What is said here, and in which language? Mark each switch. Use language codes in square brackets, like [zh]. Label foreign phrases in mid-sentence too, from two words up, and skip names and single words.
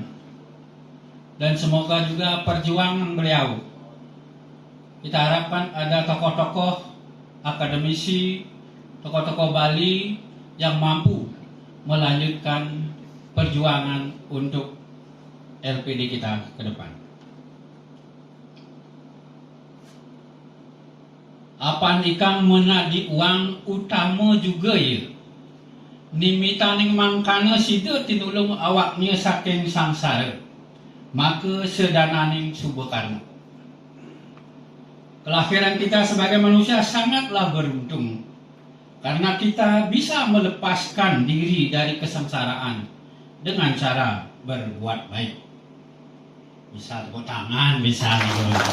[id] Dan semoga juga perjuangan beliau, kita harapkan ada tokoh-tokoh akademisi, tokoh-tokoh Bali yang mampu melanjutkan perjuangan untuk LPD kita ke depan. [kaw] Apan ikang menadi uang utama juga ya. Nimitaning mangkana sida tinulung awaknya saking sangsara, maka sedananing subekarna. [id] Kelahiran kita sebagai manusia sangatlah beruntung, karena kita bisa melepaskan diri dari kesengsaraan dengan cara berbuat baik. Bisa tepuk tangan, bisa nih.